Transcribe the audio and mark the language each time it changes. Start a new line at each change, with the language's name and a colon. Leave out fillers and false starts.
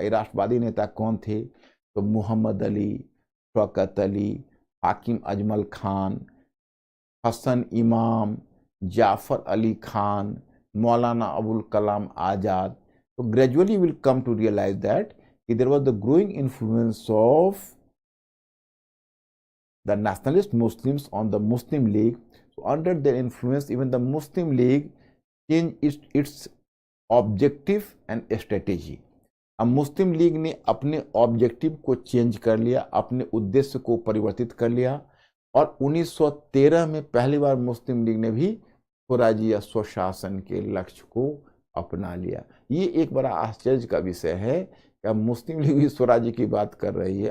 Hindi: ये राष्ट्रवादी नेता कौन थे? तो मोहम्मद अली, शौकत अली, हाकिम अजमल खान, हसन इमाम, जाफर अली खान, मौलाना अबुल कलाम आजाद।
English: तो gradually will come to realise that there was the growing influence of the nationalist Muslims on the Muslim League. So under their influence, even the Muslim League changed its objective and strategy.
Hindi: अब मुस्लिम league ने अपने objective को change कर लिया, अपने उद्देश्य को परिवर्तित कर लिया, और 1913 में पहली बार मुस्लिम लीग ने भी स्वराज्य या स्वशासन के लक्ष्य को अपना लिया। ये एक बड़ा आश्चर्य का विषय है कि अब मुस्लिम लीग भी स्वराज्य की बात कर रही है।